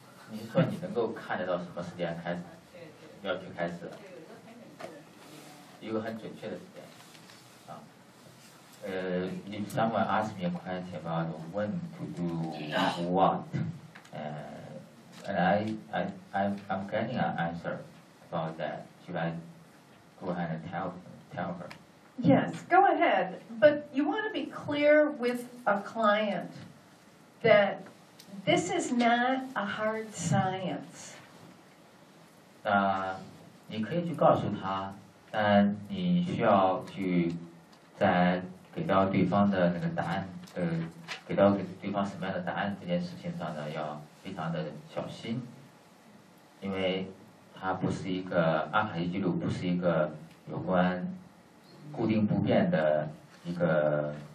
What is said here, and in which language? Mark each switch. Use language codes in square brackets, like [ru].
[zh] 你说你能够看得到什么时间开始？对对，要去开始。对，有一个很准确的时间。一个很准确的时间。 [en] If someone asks me a question about when to do what, and I'm getting an answer about that, should I go ahead and tell her? Yes, go ahead. But you want to be clear with a client that this is not a hard science. [zh] 你可以去告诉他，但你需要去在给到对方的那个答案，给到给对方什么样的答案，这件事情上呢，要非常的小心，因为它不是一个阿卡西记录，不是一个有关固定不变的一个